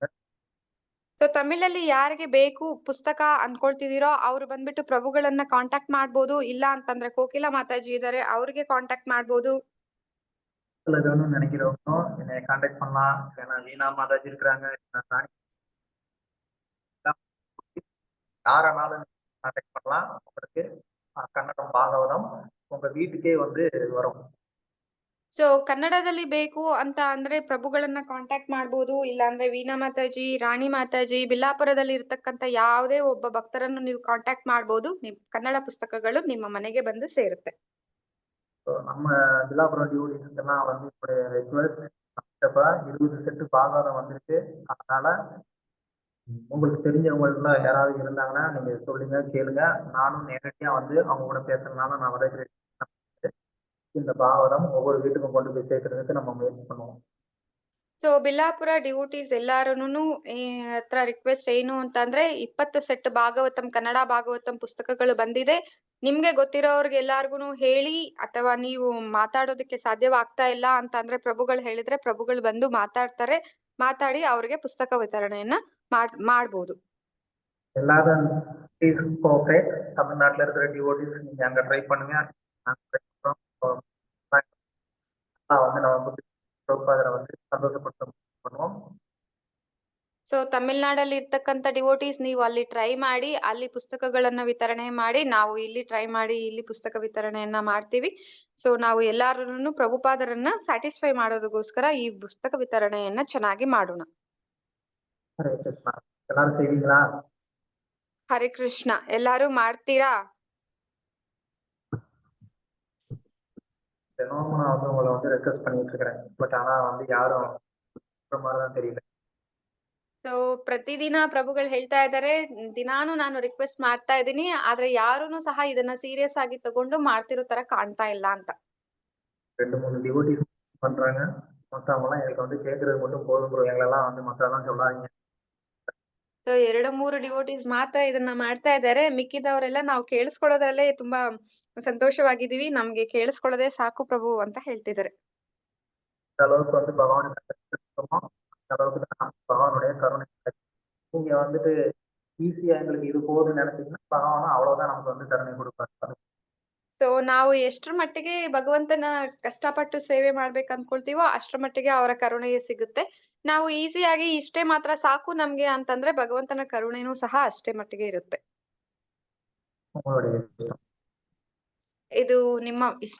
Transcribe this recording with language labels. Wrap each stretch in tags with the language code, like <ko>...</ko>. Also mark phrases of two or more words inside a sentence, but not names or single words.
<kn>ಸೊ ತಮಿಳಲ್ಲಿ ಯಾರಿಗೆ ಬೇಕು ಪುಸ್ತಕ ಅನ್ಕೊಳ್ತಿದೀರೋ ಅವ್ರು ಬಂದ್ಬಿಟ್ಟು ಪ್ರಭುಗಳನ್ನ ಕಾಂಟ್ಯಾಕ್ಟ್ ಮಾಡ್ಬೋದು. ಇಲ್ಲ ಅಂತಂದ್ರೆ ಕೋಕಿಲಾ ಮಾತಾಜಿ ಇದಾರೆ, ಅವ್ರಿಗೆ ಕಾಂಟ್ಯಾಕ್ಟ್ ಮಾಡ್ಬೋದು.</kn> <ta>வேணும்னு நினைக்கிறவங்களும் என்னைய கான்டாக்ட் பண்ணலாம். ஏன்னா வீணா மாதாஜி இருக்கிறாங்க, யாரானாலும் கான்டாக்ட் பண்ணலாம். உங்களுக்கு கன்னடம் பாகவதம் உங்க வீட்டுக்கே வந்து வரும்.</ta> <kn>ಸೊ ಕನ್ನಡದಲ್ಲಿ ಬೇಕು ಅಂತ ಅಂದ್ರೆ ಪ್ರಭುಗಳನ್ನ ಕಾಂಟ್ಯಾಕ್ಟ್ ಮಾಡ್ಬೋದು. ಇಲ್ಲ ಅಂದ್ರೆ ವೀಣಾ ಮಾತಾಜಿ, ರಾಣಿ ಮಾತಾಜಿ, ಬಿಲ್ಲಾಪುರದಲ್ಲಿ ಇರ್ತಕ್ಕಂತ ಯಾವುದೇ ಒಬ್ಬ ಭಕ್ತರನ್ನು ನೀವು ಕಾಂಟ್ಯಾಕ್ಟ್ ಮಾಡ್ಬೋದು. ಕನ್ನಡ ಪುಸ್ತಕಗಳು ನಿಮ್ಮ ಮನೆಗೆ ಬಂದು ಸೇರುತ್ತೆ.</kn> <ta>நம்ம பில்லாபுரம் டியூடிஸ்க்கெல்லாம் வந்து இப்ப ரிக்வெஸ்ட் 20 செட்டு பாகவதம் வந்திருக்கு. அதனால உங்களுக்கு தெரிஞ்சவங்க யாராவது இருந்தாங்கன்னா நீங்க சொல்லுங்க, கேளுங்க. நானும் நேரடியா வந்து அவங்க கூட பேசுறதுனால நான் வர இந்த பாகவதம் ஒவ்வொரு வீட்டுக்கும் கொண்டு போய் சேர்க்கறதுக்கு நம்ம முயற்சி பண்ணுவோம்.</ta> <kn>ಸೊ ಬಿಲ್ಲಾಪುರ ಡಿವೋಟೀಸ್ ಎಲ್ಲಾರೂನು ಹತ್ರ ರಿಕ್ವೆಸ್ಟ್ ಏನು ಅಂತಂದ್ರೆ 20 ಸೆಟ್ ಭಾಗವತಂ, ಕನ್ನಡ ಭಾಗವತಂ ಪುಸ್ತಕಗಳು ಬಂದಿದೆ. ನಿಮ್ಗೆ ಗೊತ್ತಿರೋರ್ಗೆ ಎಲ್ಲಾರ್ಗುನು ಹೇಳಿ, ಅಥವಾ ನೀವು ಮಾತಾಡೋದಕ್ಕೆ ಸಾಧ್ಯವಾಗ್ತಾ ಇಲ್ಲ ಅಂತಂದ್ರೆ ಪ್ರಭುಗಳು ಹೇಳಿದ್ರೆ ಪ್ರಭುಗಳು ಬಂದು ಮಾತಾಡಿ ಅವ್ರಿಗೆ ಪುಸ್ತಕ ವಿತರಣೆಯನ್ನ ಮಾಡ್ಬೋದು.</kn> <en>எல்லாரும் please cooperate.</en> <ta>தமிழ்நாட்டுல இருக்கிற டிவோட்டிஸ் நீங்க அங்க ட்ரை பண்ணுங்க. வந்து நம்ம ಪ್ರಭುಪಾದರ வந்து ಸಂತೋಷಪಟ್ಟು பண்ணுவோம்.</ta> <kn>ಸೊ ತಮಿಳ್ನಾಡಲ್ಲಿ ಇರ್ತಕ್ಕಂತ ಡಿವೋಟೀಸ್ ನೀವು ಅಲ್ಲಿ ಟ್ರೈ ಮಾಡಿ, ಅಲ್ಲಿ ಪುಸ್ತಕಗಳನ್ನ ವಿತರಣೆ ಮಾಡಿ, ನಾವು ಇಲ್ಲಿ ಟ್ರೈ ಮಾಡಿ ಇಲ್ಲಿ ಪುಸ್ತಕ ವಿತರಣೆಯನ್ನ ಮಾಡ್ತೀವಿ. ಸೊ ನಾವು ಎಲ್ಲಾರನ್ನು ಪ್ರಭುಪಾದರನ್ನ ಸ್ಯಾಟಿಸ್ಫೈ ಮಾಡೋದಕ್ಕೋಸ್ಕರ ಈ ಪುಸ್ತಕ ವಿತರಣೆಯನ್ನ ಚೆನ್ನಾಗಿ ಮಾಡೋಣ. ಹರೇ ಕೃಷ್ಣ. ಎಲ್ಲಾರು செய்வீங்களா? ಹರೇ ಕೃಷ್ಣ. ಎಲ್ಲಾರು ಮಾಡ್ತೀರಾ?</kn> <ta>தினமும் நான் வந்து உங்களை வந்து ரெக்வெஸ்ட் பண்ணிட்டு இருக்கிறேன். பட் ஆனா வந்து யாரும் மாதிரிதான் தெரியல.</ta> <kn>ಸೊ ಪ್ರತಿದಿನ ಪ್ರಭುಗಳು ಹೇಳ್ತಾ ಇದ್ದಾರೆ, ದಿನಾನು ನಾನು ರಿಕ್ವೆಸ್ಟ್ ಮಾಡ್ತಾ ಇದ್ದೀನಿ, ಆದ್ರೆ ಯಾರೂನು ಸಹ ಇದನ್ನ ಸೀರಿಯಸ್ ಆಗಿ ತಗೊಂಡು ಮಾಡ್ತಿರೋ ತರ ಕಾಣ್ತಾ ಇಲ್ಲ ಅಂತ.</kn> <ta>2-3 டிவோட்டிஸ் பண்றாங்க. மத்தவங்க எல்லாம் எனக்கு வந்து கேக்குறது மட்டும் போதும் ப்ரோ, எங்களெல்லாம் வந்து மத்தெல்லாம் சொல்லாதீங்க.</ta> <kn>ಸೊ 2-3 ಡಿವೋಟೀಸ್ ಮಾತ್ರ ಇದನ್ನ ಮಾಡ್ತಾ ಇದ್ದಾರೆ. ಮಿಕ್ಕಿದವರೆಲ್ಲ ನಾವು ಕೇಳಿಸ್ಕೊಳ್ಳೋದ್ರಲ್ಲೇ ತುಂಬಾ ಸಂತೋಷವಾಗಿದ್ದೀವಿ, ನಮ್ಗೆ ಕೇಳಿಸ್ಕೊಳ್ಳೋದೇ ಸಾಕು ಪ್ರಭು ಅಂತ ಹೇಳ್ತಿದ್ದಾರೆ.</kn> <ta>அளவுக்கு வந்து பகவான் அளவுக்கு தான் பகவானுடைய கருணை. நீங்க வந்துட்டு ஈஸியா எங்களுக்கு இது போதும்னு நினைச்சீங்கன்னா பகவானும் அவ்வளவுதான் நமக்கு வந்து கருணை கொடுப்பாரு.</ta> <kn>ಸೊ ನಾವು ಎಷ್ಟ್ರ ಮಟ್ಟಿಗೆ ಭಗವಂತನ ಕಷ್ಟಪಟ್ಟು ಸೇವೆ ಮಾಡ್ಬೇಕು ಅನ್ಕೊಳ್ತೀವೋ ಅಷ್ಟ್ರ ಮಟ್ಟಿಗೆ ಅವರ ಕರುಣೆ ಸಿಗುತ್ತೆ. ನಾವು ಈಸಿಯಾಗಿ ಇಷ್ಟೇ ಮಾತ್ರ ಸಾಕು ನಮ್ಗೆ ಅಂತಂದ್ರೆ ಭಗವಂತನ ಕರುಣೆನೂ ಸಹ ಅಷ್ಟೇ ಮಟ್ಟಿಗೆ ಇರುತ್ತೆ. ಇದು ನಿಮ್ಮ ಇಷ್ಟ.</kn>